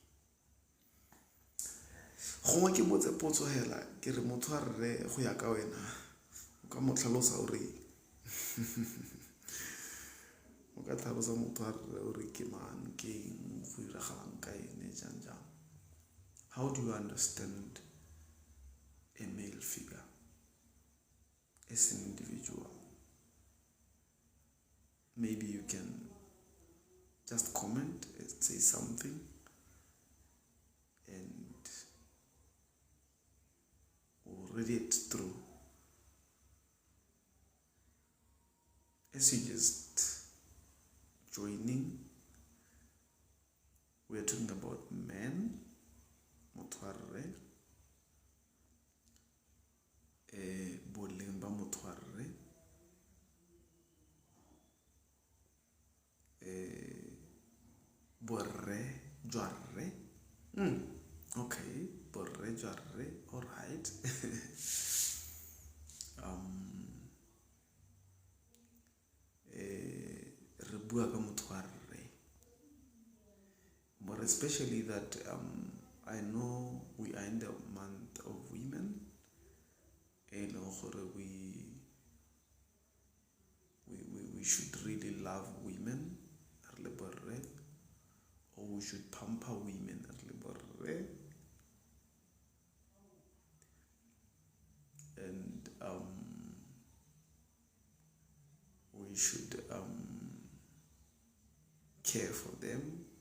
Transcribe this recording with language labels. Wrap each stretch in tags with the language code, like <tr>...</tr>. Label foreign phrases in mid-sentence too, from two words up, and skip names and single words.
<tn>Gongwe ke botse potso hela ke re motho wa rre go ya ka wena o ka mo tlhalosa o re o ka tlhalosa motho wa rre o re ke mang, ke eng, go iragalang ka ene, jang jang.</tn> <en>How do you understand a male figure as an individual? Maybe you can just comment and say something, and we'll read it through. As you just joining, we're talking about men,</en> <tn>motho wa rre, boleng ba motho wa rre, borre jwa rre. Okay, borre jwa rre,</tn> <en>all right.</en> <tn>Re bua ka motho wa rre,</tn> <en>but especially that I know we are in the month of women, and we should really love women, or we should pamper women, and we should care for them.</en>